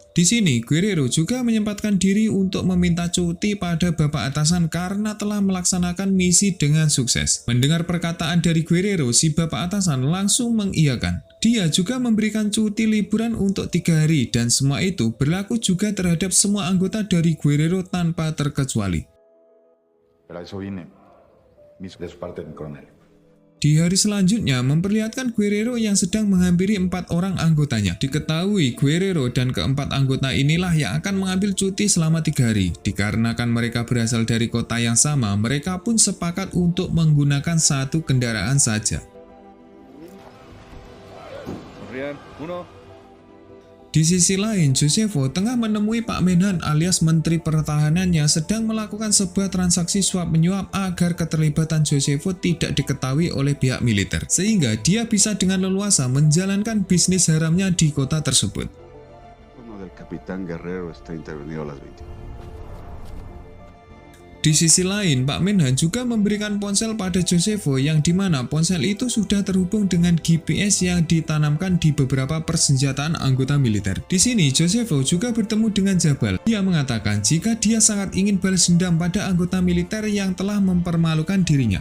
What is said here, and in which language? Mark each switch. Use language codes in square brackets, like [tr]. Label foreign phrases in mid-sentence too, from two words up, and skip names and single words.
[id] Di sini, Guerrero juga menyempatkan diri untuk meminta cuti pada Bapak Atasan karena telah melaksanakan misi dengan sukses. Mendengar perkataan dari Guerrero, si Bapak Atasan langsung mengiyakan. Dia juga memberikan cuti liburan untuk 3 hari dan semua itu berlaku juga terhadap semua anggota dari Guerrero tanpa terkecuali. [es] Para eso vine. De su parte, mi coronel. [id] Di hari selanjutnya memperlihatkan Guerrero yang sedang menghampiri 4 orang anggotanya. Diketahui Guerrero dan keempat anggota inilah yang akan mengambil cuti selama 3 hari. Dikarenakan mereka berasal dari kota yang sama, mereka pun sepakat untuk menggunakan satu kendaraan saja. Di Di sisi lain, Josefo tengah menemui Pak Menhan alias Menteri Pertahanannya sedang melakukan sebuah transaksi suap menyuap agar keterlibatan Josefo tidak diketahui oleh pihak militer, sehingga dia bisa dengan leluasa menjalankan bisnis haramnya di kota tersebut. [es] Uno del capitán Guerrero está intervenido a las 20. [id] Di sisi lain, Pak Menhan juga memberikan ponsel pada Josefo yang dimana ponsel itu sudah terhubung dengan GPS yang ditanamkan di beberapa persenjataan anggota militer. Di sini, Josefo juga bertemu dengan Jabal. Dia mengatakan jika dia sangat ingin balas dendam pada anggota militer yang telah mempermalukan dirinya.